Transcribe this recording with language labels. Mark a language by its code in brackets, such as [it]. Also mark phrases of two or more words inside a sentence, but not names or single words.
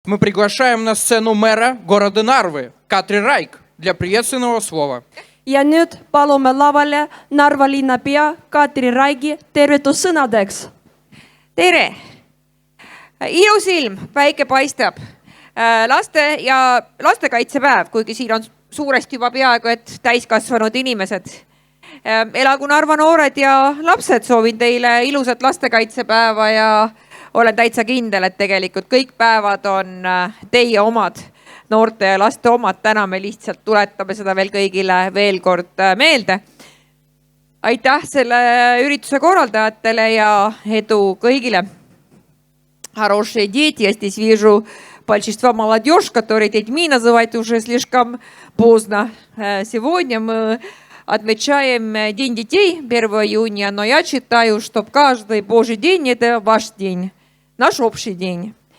[ru] Мы приглашаем на сцену мэра города Нарвы, Katri Raik, для приветственного слова. [et] Ja nüüd palume lavale Narva linnapea Katri Raigi tervitussõnadeks. Tere! Ilus ilm, päike paistab. Lastekaitsepäev, kuigi siin on suuresti juba peaaegu et täiskasvanud inimesed. Elagu Narva noored ja lapsed, soovin teile ilusat lastekaitsepäeva ja olen täitsa kindel, et tegelikult kõik päevad on teie omad, noorte ja laste omad. Täna me lihtsalt tuletame seda veel kõigile veel kord meelde. Aitäh selle ürituse korraldajatele ja edu kõigile. [ru] Хорошие дети, я здесь вижу большинство молодежь, которые детьми называют уже слишком поздно. Сегодня мы отмечаем День детей 1 июня, но я считаю, что каждый Божий день – это ваш день, наш общий день.